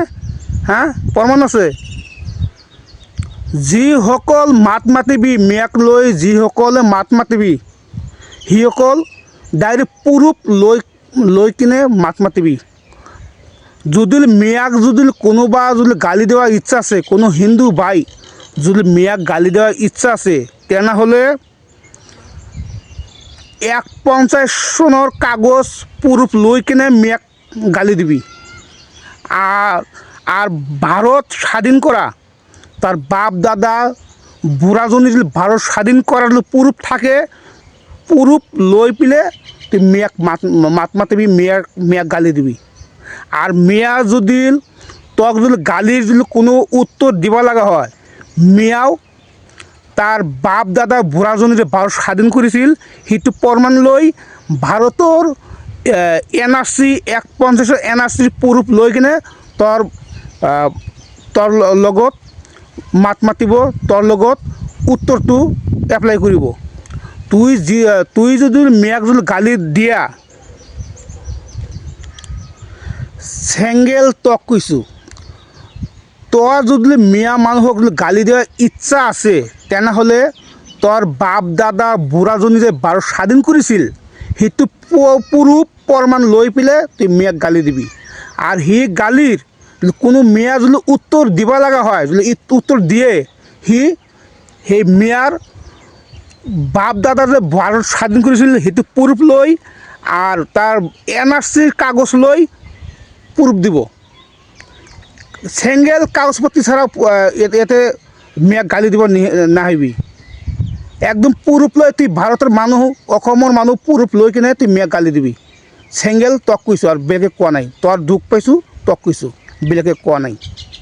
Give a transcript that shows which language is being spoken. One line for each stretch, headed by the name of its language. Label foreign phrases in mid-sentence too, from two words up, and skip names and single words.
Assamese: হা, প্ৰমাণ আছে? যিসকল মাত মাতিবি, মিয়াক লৈ যিসকলে মাত মাতিবি, সিসকল ডাইৰেক্ট প্ৰুফ লৈ কিনে মাত মাতিবি। যদি মিয়াক কোনোবা গালি দেওয়ার ইচ্ছা আছে, কোনো হিন্দু ভাই যদি মিয়াক গালি দেওয়ার ইচ্ছা আছে, তেনেহ'লে 150 চনৰ কাগজ প্ৰুফ লৈ কিনে মিয়াক গালি দিবি। আর ভারত স্বাধীন করা, তার বাপ দাদা বুঢ়াজনী যদি ভারত স্বাধীন করার প্ৰুফ থাকে, প্ৰুফ লৈ পেলে তুই মিয়াক মাত মাতিবি, মিয়াক গালি দিবি। আর মিয়া যদি তক গালির কোনো উত্তর দিব লাগা হয়, মিয়াও তার বাপ দাদা বুঢ়াজনী যে ভাৰত স্বাধীন কৰিছিল, সেইটো প্ৰমাণ লৈ ভাৰতৰ NRC 150 NRC প্ৰুফ লৈ কিনে তোৰ লগত মাত মাতিব, তোৰ লগত উত্তৰটো এপ্লাই কৰিব। তুই যদি মিয়াক গালি দিয়া, চেঙ্গেল তক কৈছোঁ, তোৰ যদি মিয়া মানুহক গালি দেওয়ার ইচ্ছা আছে, তেনেহ'লে তোর বাপ দাদা বুঢ়াজনী যে ভাৰত স্বাধীন কৰিছিল, সেইটো প্ৰুফ প্ৰমাণ লৈ পেলে তুই মিয়াক গালি দিবি। আর সি গালির কোনো মিয়া যদি উত্তর দিব লাগা হয়, যদি উত্তর দিয়ে, সেই মিয়ার বাপ দাদা যে ভাৰত স্বাধীন কৰিছিল, সেইটো প্ৰুফ লৈ আর তার NRC কাগজ লৈ প্ৰুফ দিব। চেঙ্গেল কাগজপত্র ছাড়া এতে মিয়াক গালি দিব নাহিবি। একদম প্ৰুফ লৈ তুই ভাৰতৰ মানুহ, অসমৰ মানুহ প্ৰুফ লৈ কিনে তুই মিয়াক গালি দিবি। চেঙ্গেল তক কৈছোঁ, আৰু বেলেগে কোৱা নাই। তোৰ দুখ পাইছোঁ, তক কৈছোঁ, বেলেগে কোৱা নাই।